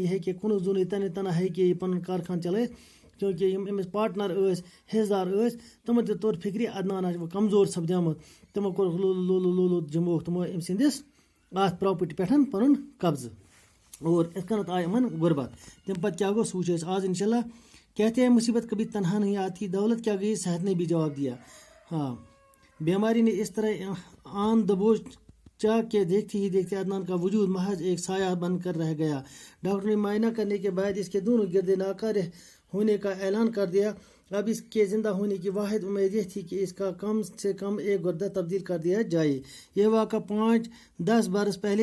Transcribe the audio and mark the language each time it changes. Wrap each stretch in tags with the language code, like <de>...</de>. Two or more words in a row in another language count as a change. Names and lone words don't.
<ks>یہِ ہیٚکہِ کُنُے زوٚنُے تنہٕ تنہا ہیٚکہِ یہِ پنُن کارخان چلٲیِتھ چوٗنٛکہِ یِم أمِس پاٹنر ٲسۍ حصہٕ دار ٲسۍ تِمن تہِ توٚر فکرِ عدنان آسہِ وۄنۍ کمزور سپدیومُت تِمو کوٚر لولو جمووُکھ تِمو أمۍ سٕنٛدِس اتھ پراپرٹی پٮ۪ٹھ پنُن قبضہٕ اور یِتھ کٔنتھ آیہِ یِمن غربت تمہِ پتہٕ کیٛاہ گوٚو سُہ وٕچھو أسۍ آز</ks> <ar>انشاء اللہ</ar> <ur>کہتے ہیں مصیبت کبھی تنہا نہیں آتی دولت کیا گئی صحت نے بھی جواب دیا ہاں بیماری نے اس طرح آن دبوچ چاہ کے دیکھتے ہی دیکھتے عدنان کا وجود محض ایک سایہ بن کر رہ گیا ڈاکٹر نے معائنہ کرنے کے بعد اس کے دونوں گردے ناکار ہونے کا اعلان کر دیا اب اس کے زندہ ہونے کی واحد امید یہ تھی کہ اس کا کم سے کم ایک گردہ تبدیل کر دیا جائے یہ واقعہ 5-10 برس پہلے</ur>